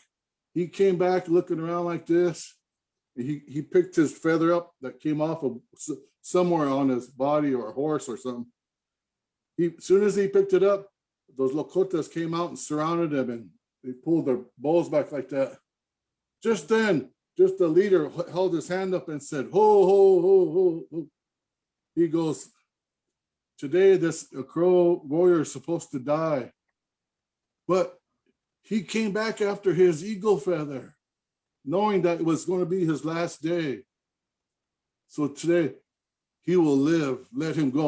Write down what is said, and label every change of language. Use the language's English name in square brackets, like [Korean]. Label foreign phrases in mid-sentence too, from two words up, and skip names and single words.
[English] He came back looking around like this. He picked his feather up that came off of somewhere on his body or a horse or something. As soon as he picked it up, those Lakotas came out and surrounded him, and they pulled their bows back like that. Just then, the leader held his hand up and said, "Ho, ho, ho, ho, ho." He goes, "Today, this Crow warrior is supposed to die, but he came back after his eagle feather, knowing that it was going to be his last day. So today, he will live. Let him go."